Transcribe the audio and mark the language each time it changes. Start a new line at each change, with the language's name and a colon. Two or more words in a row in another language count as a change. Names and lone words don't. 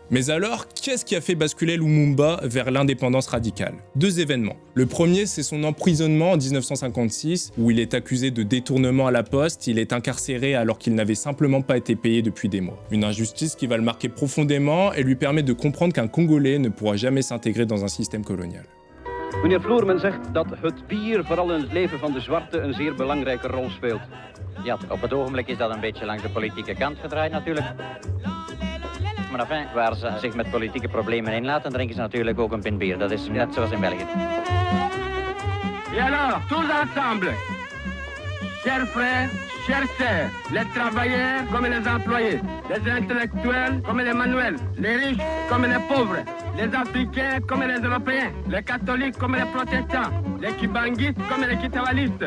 French: Mais alors, qu'est-ce qui a fait basculer Lumumba vers l'indépendance radicale? Deux événements. Le premier, c'est son emprisonnement en 1956, où il est accusé de détournement à la poste. Il est incarcéré alors qu'il n'avait simplement pas été payé depuis des mois. Une injustice qui va le marquer profondément et lui permet de comprendre qu'un Congolais ne pourra jamais s'intégrer dans un système colonial.
Dutch: Meneer Floerman zegt dat het bier vooral in het leven van de zwarte een zeer belangrijke rol speelt. Ja, op het ogenblik is dat een beetje langs de politieke kant gedraaid natuurlijk. Maar enfin, waar ze zich met politieke problemen inlaten, drinken ze natuurlijk ook een pint bier. Dat is net zoals in België.
French: Et alors, tous ensemble, chers frères, chers sœurs, les travailleurs comme les employés, les intellectuels comme les manuels, les riches comme les pauvres, les Africains comme les Européens, les catholiques comme les protestants, les kibanguistes comme les kitawalistes.